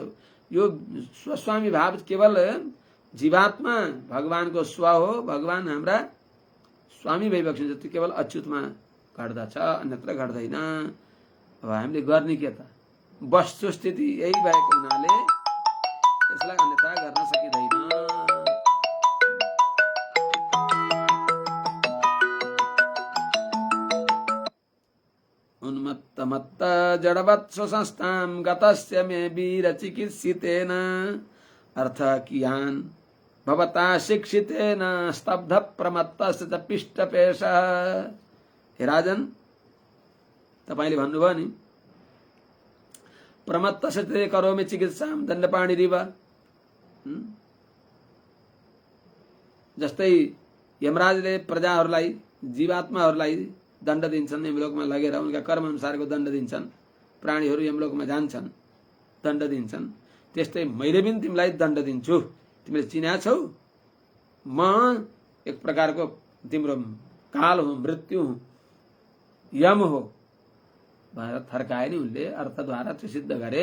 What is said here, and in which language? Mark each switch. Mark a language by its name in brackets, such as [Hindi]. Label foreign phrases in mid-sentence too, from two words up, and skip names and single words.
[Nepali] यो स्वस्वामी भाव केवल जीवात्मा भगवानको स्व हो, भगवान हाम्रा स्वामी भइबक्सिन्छ, त्यो केवल अच्युतमा घट्दछ, अन्यत्र घट्दैन। अब हामीले गर्ने के त, वस्तुस्थिति यही भएको हुनाले यसलाई अन्यथा गर्न सकिँदैन। [Sanskrit] उन्मत्तमत्त जडवत् स्वसंस्थां गतस्य मे वीर चिकित्सितेन अर्थ कियान भवता शिक्षितेन स्तब्ध प्रमत्तस्य च पिष्टपेश। [Nepali] हे राजन, तपाईले भन्नुभयो नि, [Sanskrit] प्रमत्तस्य ते करोमि चिकित्सां दण्डपाणिरिव। [Nepali] जस्तै यमराजले प्रजाहरूलाई, जीवात्माहरूलाई दण्ड दिन्छन्, यमलोकमा लगेर उनका कर्म अनुसारको दण्ड दिन्छन्। प्राणीहरू यमलोकमा जान्छन्, दण्ड दिन्छन्। त्यस्तै मैले पनि तिमीलाई दण्ड दिन्छु। तिमीले चिना छौ, म एक प्रकारको तिम्रो काल हुँ, मृत्यु हुँ, यम हो भनेर थर्काए नि उनले, अर्थद्वारा त्यो सिद्ध गरे।